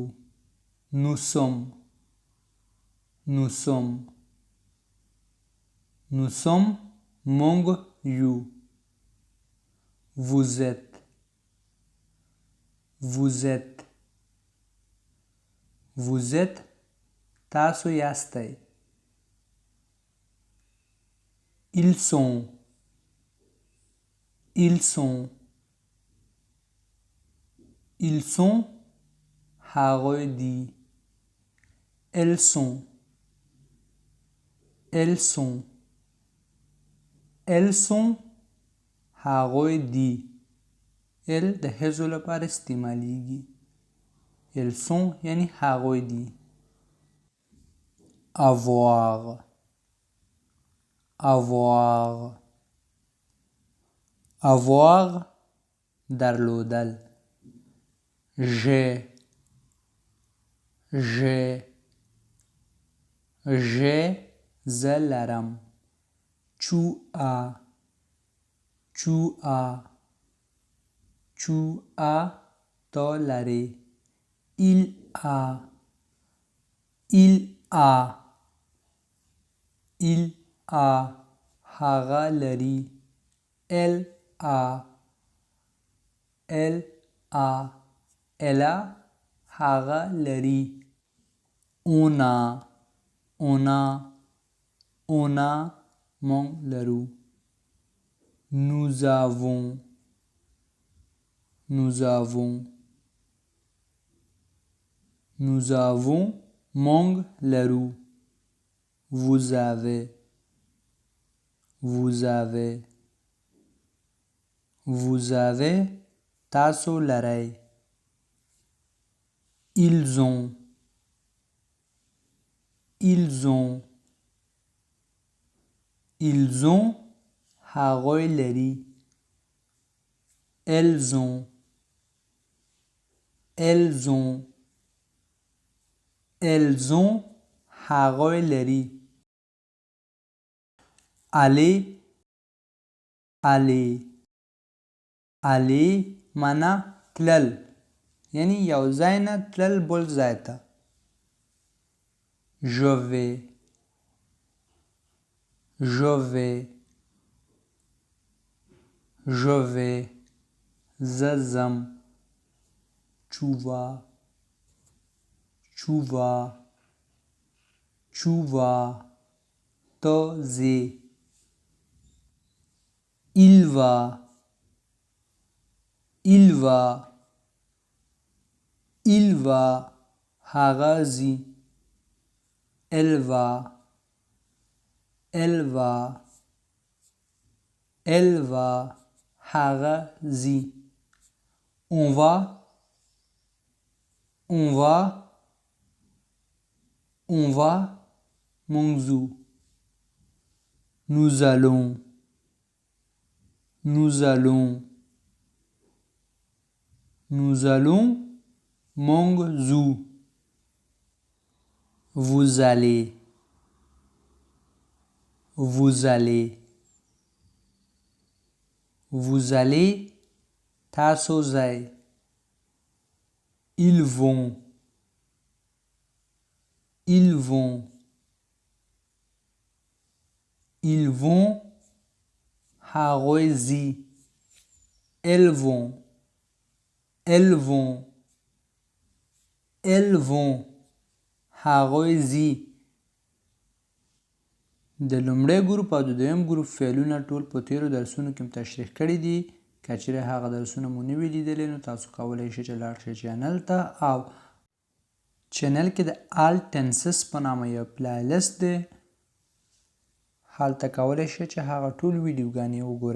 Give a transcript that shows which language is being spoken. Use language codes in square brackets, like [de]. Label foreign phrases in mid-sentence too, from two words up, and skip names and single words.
[fr] nous sommes، nous sommes، nous sommes [ps] موږ یو. [fr] vous êtes، vous êtes، vous êtes [ps] تاسو یاستئ. [fr] ils sont، ils sont، ils sont [ps] هغوی دي. [fr] elles sont، elles sont، elles sont [ps] هغوی دي. ال د ښځو لپاره استعمالیږي. [fr] elles sont [ps] یعنی هغوی دي. [fr] avoir، avoir، avoir درلودل. j'ai، j'ai، j'ai [ps] زه لرم. [fr] tu as، tu as، tu as [ps] ته لرې. [fr] il a، il a، il a [ps] هغه لري. [fr] elle a، elle a، elle a [ps] هغه لري. [fr] on a، on a، on a [ps] موږ لرو. [fr] nous avons، nous avons، nous avons [ps] موږ لرو. [fr] vous avez, vous avez, vous avez, [ps] تاسو لرئ. [fr] Ils ont, ils ont, ils ont, [ps] هغوی لري. [fr] Elles ont, elles ont, elles ont, [ps] هغوی لري. [fr] aller, aller, aller [ps] معنا تلل، یعنی یو ځای نه تلل بل ځای ته. [fr] je vais, je vais, je vais, [ps] زه ځم. [fr] tu vas, tu vas, tu vas, [ps] ته ځې. [fr] il va, il va, il va, [ps] هغه ځي. [fr] elle va, elle va, elle va, [ps] هغه ځي. [fr] on va, on va, on va, [ps] موږ ځو. [fr] nous allons, nous allons, nous allons, [ps] موږ ځو. [fr] vous allez, vous allez, vous allez, [ps] تاسو ځئ. [fr] ils vont, ils vont, ils vont, [ps] هغوی ځي. [fr] elles vont, elles vont, elles vont, [ps] هغوی ځي. د لومړی ګروپ او د دویم ګروپ فعلونه ټول په تیرو درسونو کې تشریح کړي دي. که چیرې هغه درسونه مو نه وي لیدلي نو تاسو کولی شئ چې لاړ شئ چینل ته، او چینل کې د آل ټنسس په نامه یو پلای لیست دی، هلته کولی شئ چې هغه ټول ویډیوګانې وګورئ.